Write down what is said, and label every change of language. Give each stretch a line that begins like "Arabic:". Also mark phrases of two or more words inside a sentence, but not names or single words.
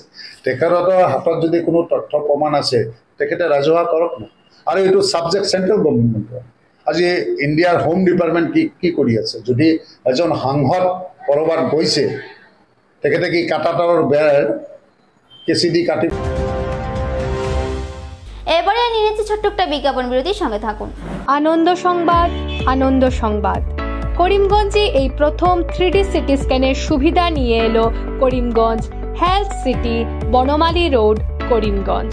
Assamese: তেখেতৰ হাতত যদি কোনো তথ্য প্ৰমাণ আছে তেখেতে ৰাজহুৱা কৰক না। আৰু এইটো
English: subject central government.
Assamese: আজি ইণ্ডিয়াৰ
English: home department
Assamese: কি কৰি আছে? যদি এজন সাংসদ ক'ৰবাত গৈছে, তেখেতে কি কাটাতাৰৰ বেৰ কেঁচি দি কাটি।
Bangla: এবারে নিয়েছি ছোট্ট একটা বিজ্ঞাপন বিরতির সঙ্গে থাকুন। আনন্দ সংবাদ করিমগঞ্জে এই প্রথম 3D সিটি স্ক্যানের সুবিধা নিয়ে এলো করিমগঞ্জ হেলথ সিটি, বনমালী রোড, করিমগঞ্জ।